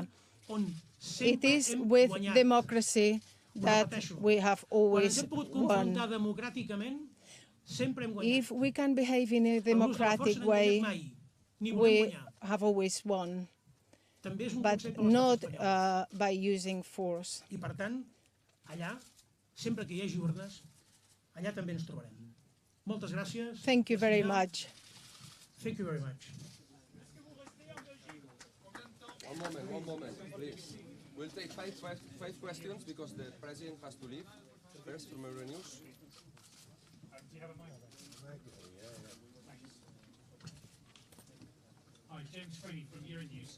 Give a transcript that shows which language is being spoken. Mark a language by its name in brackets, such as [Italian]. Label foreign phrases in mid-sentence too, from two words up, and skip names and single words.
[English] It is with democracy that we have always won. If we can behave in a democratic way, we have always won, but not by using force. [Catalan] I per tant, allà, sempre que hi hagi urnes, allà també ens trobarem. Moltes gràcies. [English] Thank you very much. Thank you very much. One moment, please. We'll take five questions because the president has to leave first from Euronews. Hi, James Freeney from Euronews.